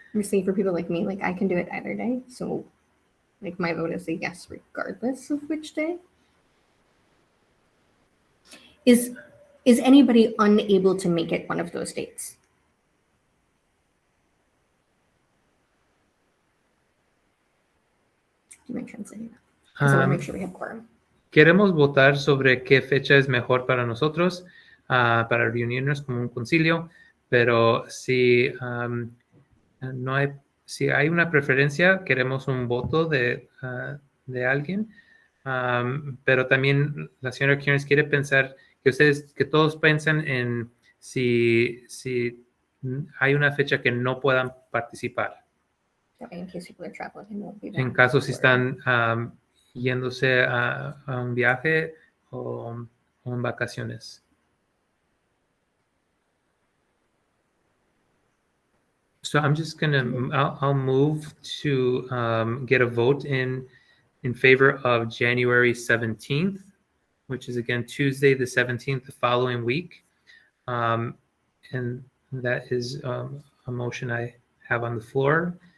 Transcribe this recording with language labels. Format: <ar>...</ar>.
<en>I'm just saying for people like me, like I can do it either day. So like my vote is a yes regardless of which day. Is anybody unable to make it one of those dates? Do you mind translating that? Because I want to make sure we have quorum.</en> <es>Queremos votar sobre qué fecha es mejor para nosotros, para reunirnos como un concilio, pero si no hay, si hay una preferencia, queremos un voto de alguien, pero también la señora Kiernes quiere pensar que todos piensan en si hay una fecha que no puedan participar.</es> <en>That way, in case people are traveling and won't be</en> <es>En</es> <en>back</en> <es>caso si</es> <en>for-</en> <es>están yéndose a un viaje o en vacaciones.</es> <en>So I'm just gonna, I'll move to get a vote in favor of January 17th, which is again Tuesday the 17th, the following week. And that is a motion I have on the floor.</en>